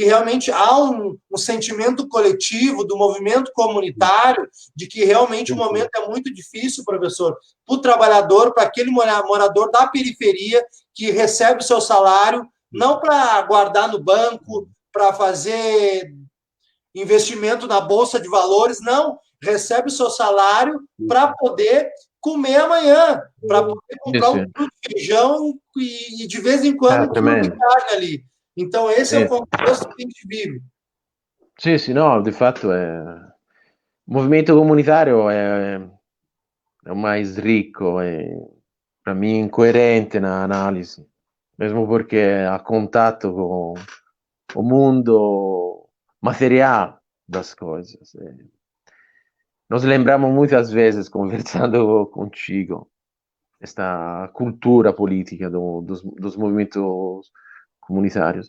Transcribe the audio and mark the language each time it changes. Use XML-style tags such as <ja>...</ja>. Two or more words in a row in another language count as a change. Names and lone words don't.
<pt>realmente há um sentimento coletivo do movimento comunitário de que realmente o momento é muito difícil, professor, para o trabalhador, para aquele morador da periferia que recebe o seu salário, não para guardar no banco, para fazer investimento na Bolsa de Valores, não, recebe o seu salário para poder comer amanhã, para poder comprar 1 quilo de feijão e de vez em quando 1 quilo de carne ali. Então, esse é o contexto que a gente vive.</pt> <it>Sì, no, di fatto il movimento comunitario è</it> <pt>o mais rico e, para mim, incoerente na análise, mesmo porque há contato com o mundo material das coisas. Nós lembramos muitas vezes, conversando contigo, esta cultura política dos movimentos comunitários.</pt>